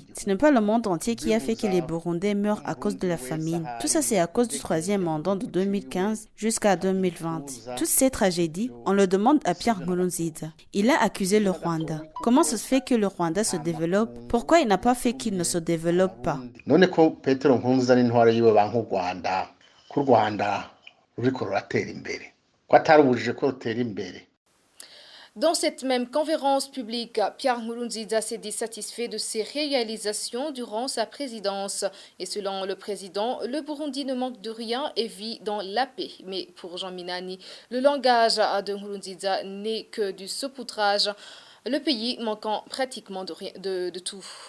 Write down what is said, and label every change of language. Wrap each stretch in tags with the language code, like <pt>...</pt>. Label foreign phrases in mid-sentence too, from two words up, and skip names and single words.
<fr>Ce n'est pas le monde entier qui a fait que les Burundais meurent à cause de la famine. Tout ça, c'est à cause du troisième mandat de 2015 jusqu'à 2020. Toutes ces tragédies, on le demande à Pierre Nkurunziza. Il a accusé le Rwanda. Comment ça se fait que le Rwanda se développe? Pourquoi il n'a pas fait qu'il ne se développe pas?</fr> <rn>None ko Petero Nkurunziza n'intwaro yiwe banku Rwanda, ku Rwanda ruriko ruratera imbere, ko atarubujije ko rutera imbere.</rn> <fr>Dans cette même conférence publique, Pierre Nkurunziza s'est dit satisfait de ses réalisations durant sa présidence. Et selon le président, le Burundi ne manque de rien et vit dans la paix. Mais pour Jean Minani, le langage de Nkurunziza n'est que du saupoudrage, le pays manquant pratiquement de tout.</fr>